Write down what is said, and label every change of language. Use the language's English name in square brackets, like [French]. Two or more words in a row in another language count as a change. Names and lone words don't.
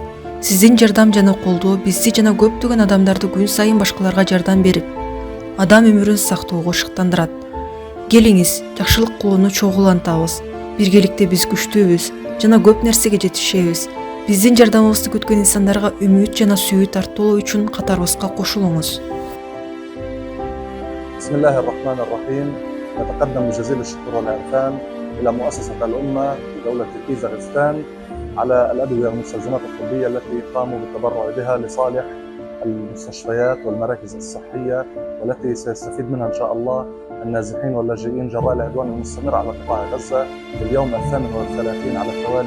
[Kyrgyz] Сиздин жардам жана колдоо бизди жана көптөгөн адамдарды күн сайын башкаларга жардам берип, адам өмүрүн сактоого шыктандырат. Келиңиз, жакшылык кылууну чогуу улантабыз. Биргеликте биз күчтүүбүз жана көп нерсеге жетишебиз. Биздин жардамыбызды күткөн инсандарга үмүт жана сүйүү тартуулоо үчүн катарыбызга кошулуңуз. [Arabic] بسم الله الرحمن الرحيم. نتقدم بجزيل الشكر والعرفان إلى مؤسسة الأمة في دولة كيزغستان على الأدوية والمستلزمات الطبية التي قاموا بالتبرع بها لصالح المستشفيات والمراكز الصحية، والتي سيستفيد منها إن شاء الله النازحين واللاجئين جراء العدوان المستمر على قطاع غزة في اليوم 38 على التوالي.